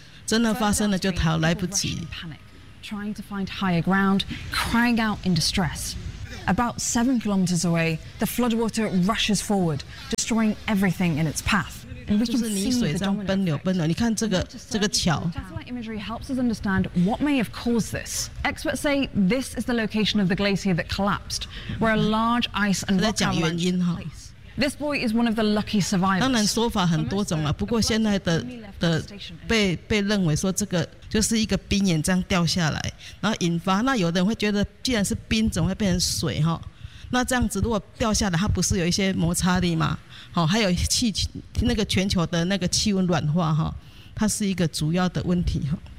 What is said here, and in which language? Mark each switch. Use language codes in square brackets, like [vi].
[zh] 真的发生了就逃，来不及， [en] trying to find higher ground, crying out in distress. About 7 kilometers away, the floodwater rushes forward, destroying everything in its path. And we can see the domino effect. [zh] 就是泥水这样奔流奔流，你看这个桥。 [en] Satellite imagery helps us understand what may have caused this. Experts say this is the location of the glacier that collapsed, where a large ice and rock avalanche took place. This boy is one of the lucky survivors. [zh] 当然说法很多种了，不过现在 被认为说这个就是一个冰岩这样掉下来，然后引发。那有的人会觉得，既然是冰，怎么会变成水哈？那这样子如果掉下来，它不是有一些摩擦力吗？好，还有那个全球的那个气温暖化哈，它是一个主要的问题哈。